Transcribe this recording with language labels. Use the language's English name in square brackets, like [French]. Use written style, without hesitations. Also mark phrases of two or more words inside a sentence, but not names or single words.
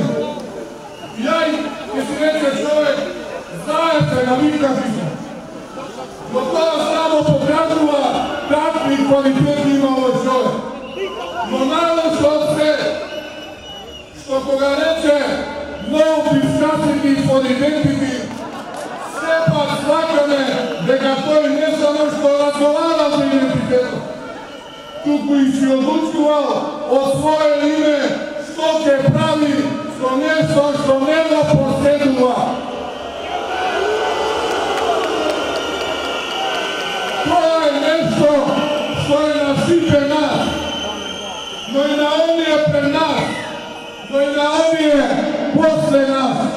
[Macedonian] Јај ќе си рече човек, знаете, навикнати се. Но тоа само покажува какви квалитети има овој човек. Но најлошо од се, што кога рече [English] no discussing for identity, [Macedonian] сепак свакаме дека тој не само што разговара за идентитетот, туку и си одлучувал од своје име што ќе прави со нешто што не го поседува. Тоа е нешто што е на сите нас, но и на оние пред нас, но и на оние после нас.